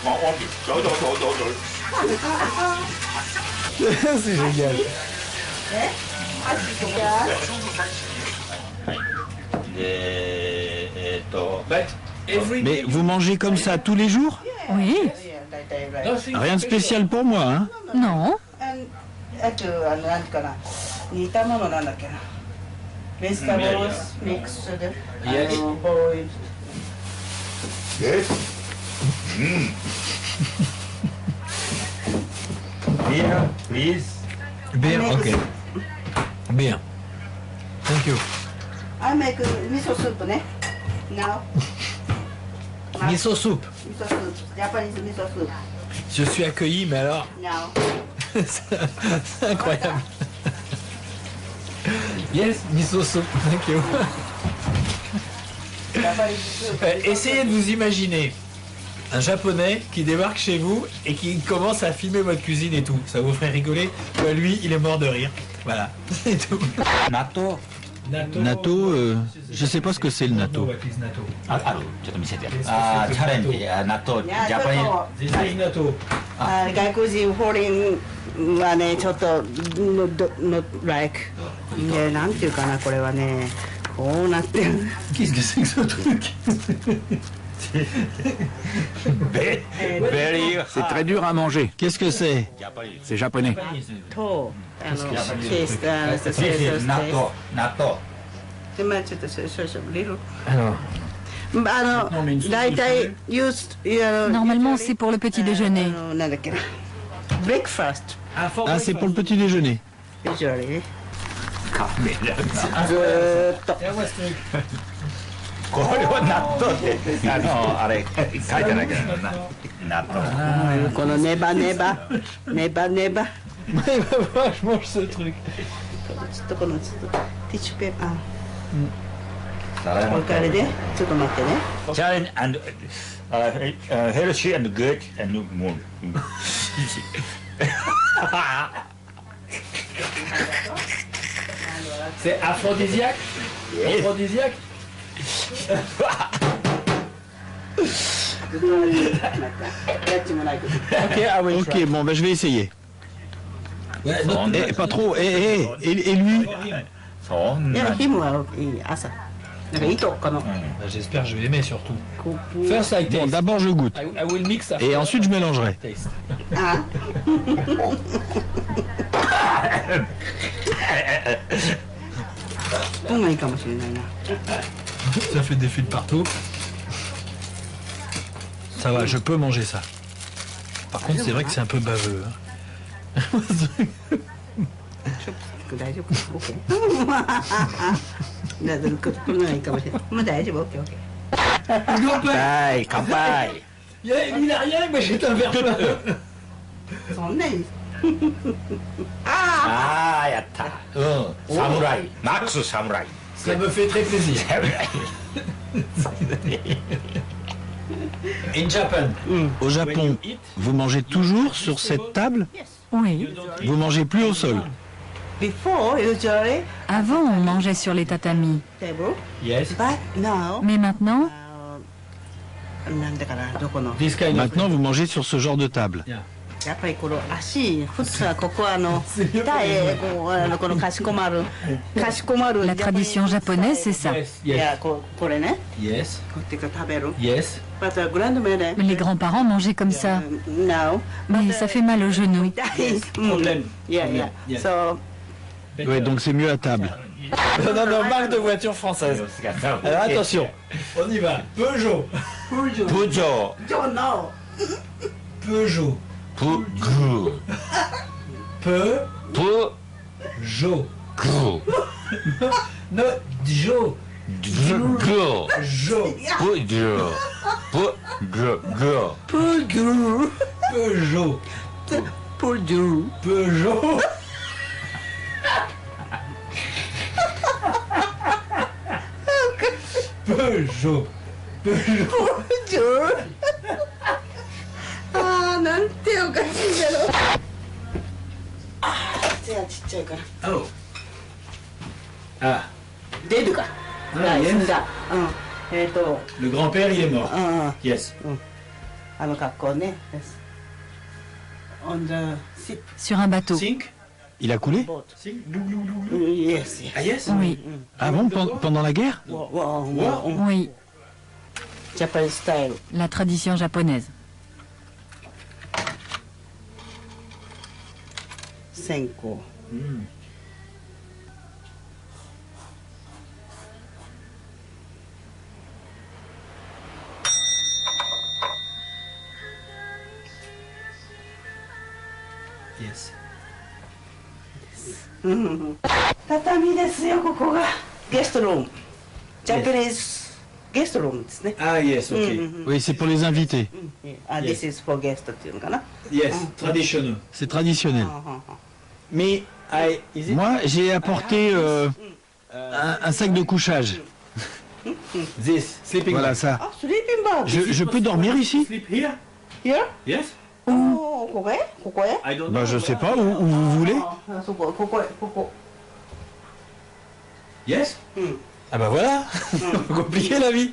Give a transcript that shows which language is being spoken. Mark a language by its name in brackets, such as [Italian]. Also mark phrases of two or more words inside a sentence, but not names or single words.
[French] C'est génial. Mais vous mangez comme ça tous les jours? Oui. Rien de spécial pour moi, hein? Non. [English] Vegetables mixed, boiled. Yes. Beer, please. Beer, okay. Beer. Thank you. I make miso soup, now. Miso soup. Miso soup, Japanese miso soup. [French] Je suis accueilli, mais alors... [English] Now. [French] C'est incroyable. [English] Yes, miso soup, thank you. [French] Essayez de vous imaginer un japonais qui débarque chez vous et qui commence à filmer votre cuisine et tout. Ça vous ferait rigoler? Lui, il est mort de rire. Voilà, c'est tout. Natto. Natto, je sais pas ce que c'est le natto. Natto, [English] This is natto. [Japanese] 外国人フォリンはねちょっと [English] not like [Japanese] なんていうかなこれはねこうなってる [French] Qu'est-ce que c'est que ce truc? C'est très dur à manger. Qu'est-ce que c'est? C'est japonais. [Japanese] とケース Natto. Natto. でまあちょっと少々リル [French] Alors, [Japanese] 大体 used [French] Normalement, c'est pour le petit déjeuner. [Japanese] なんだっけな breakfast [French] ah, c'est pour le petit déjeuner. [Japanese] usually ずーっとこれは納豆ってあれ書いてないけど納豆。このネバネバネバネバ。 [French] Ouais, bah, voilà, je mange ce truc. [Japanese] ちょっとこのちょっとティッシュペーパー。これからでちょっと待ってね。 [English] Challenge and healthy and good and more. [French] C'est aphrodisiaque. Aphrodisiaque. Ok, ah oui. Ok, bon, ben je vais essayer. Eh, pas trop. Et lui? [Japanese] そんないやヒムはいい朝。なんか糸この。 [French] Bah, j'espère que je vais aimer surtout. [English] First I taste. [French] Bon, d'abord je goûte. [English] I will mix after. [French] Et ensuite je mélangerai. [English] Taste. [Japanese] あ。スプーンがいいかもしれないな。 [French] Ça fait des fils partout. Ça va, je peux manger ça. Par contre, c'est vrai que c'est un peu baveux. Hein. [Japanese] 大丈夫。オッケー。だからこれがいいかもしれない。もう大丈夫。オッケーオッケー。はい乾杯。 [French] Il a rien, mais j'ai un verre plein. [Japanese] そんなに。ああやった。うん。侍。マックス侍。 [French] Ça me fait très plaisir. [English] In Japan. [French] Au Japon, vous mangez toujours sur cette table? Oui. Vous mangez plus au sol? [English] Before usually [French] Avant, on mangeait sur les tatamis. [English] table, Yes. but now [French] Mais maintenant, [Japanese] なんだかなどこの [English] This kind of. [French] Maintenant, vous mangez sur ce genre de table. [Japanese] やっぱりこの足普通はここは痛いこのかしこまる [French] la tradition japonaise, c'est ça. [English] Yes. [Japanese] いや [English] Yes. [Japanese] これね [English] Yes. [Japanese] こうやって食べる [English] Yes. [Japanese] butグランドメで [French] Les grands-parents mangeaient comme ça. [English] now [French] Mais ça fait mal aux genoux. [Japanese] 痛い [French] Problème. [English] yeah yeah Yes. so [French] Ouais, donc c'est mieux à table. Non, marque de voiture française. Alors attention, on y va. Peugeot. [Japanese] プジョ [English] don't know [French] Peugeot. [Japanese] プグ [French] Peugeot. [Japanese] プグ [English] No, Jo. [Japanese] グ [English] Jo. [Japanese] プジョプグ [French] Peugeot. Peugeot. Peugeot Peugeot. Peugeot. [Japanese] Peugeot あーなんておかしいんだろう手がちっちゃいから Oh. Ah. 出るか Ah, 死ん [English] yes. [Japanese] だ [French] Le grand-père, il est mort. [Japanese] うん [English] Yes. [Japanese] あの格好ね [English] on the ship [French] Sur un bateau. [English] Sink. [French] Il a coulé? [English] boat Sink. Glou, glou, glou, glou. yes Ah, yes. [French] Oui, Ah bon, pendant la guerre? oui. [English] Japanese style [French] La tradition japonaise. [Japanese] 線香 [English] Yes. [Japanese] 畳ですよここがゲストルーム [English] Japanese guest room [Japanese] ですね [English] Ah, yes, ok. [French] Oui, c'est pour les invités. [English] This is for guest [Japanese] っていうのかな [English] Yes, [French] traditionnel. C'est traditionnel. Mais, [English] is it? [French] Moi, j'ai apporté un sac de couchage. [English] This, sleeping [French] Voilà [English] bag. [French] ça. [Japanese] あ [English] sleeping bag [French] Je peux dormir ici? [English] Sleep here? Here? Yes? [Japanese] おーここへここへ [English] I don't know. [French] Bah, je sais pas, où vous voulez. [Japanese] あそこここへここ [English] Yes? [French] Ah bah voilà. Compliqué la vie.